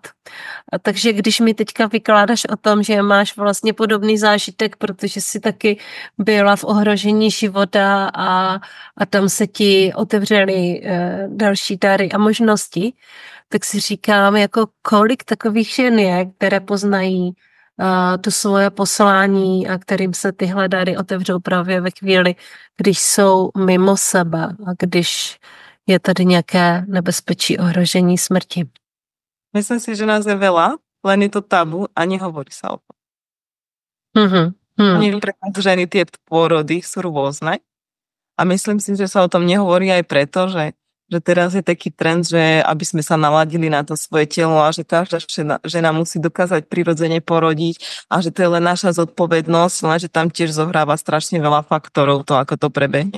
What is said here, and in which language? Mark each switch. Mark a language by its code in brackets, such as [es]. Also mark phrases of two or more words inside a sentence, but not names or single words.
[cs] A takže když mi teďka vykládáš o tom, že máš vlastně podobný zážitek, protože jsi taky byla v ohrožení života a tam se ti otevřely další dary a možnosti, tak si říkám, jako kolik takových žen je, které poznají to svoje poslání a kterým se tyhle dary otevřou právě ve chvíli, když jsou mimo sebe a když je tady nějaké nebezpečí ohrožení smrti. [sk] Myslím si, že nás je veľa, len je to tabu a nehovorí sa o tom. Pre nás ženy tie pôrody sú rôzne a myslím si, že sa o tom nehovorí aj preto, že teraz je taký trend, že aby sme sa naladili na to svoje telo a že každá žena musí dokázať prirodzene porodiť a že to je len naša zodpovednosť, len že tam tiež zohráva strašne veľa faktorov to, ako to prebehne.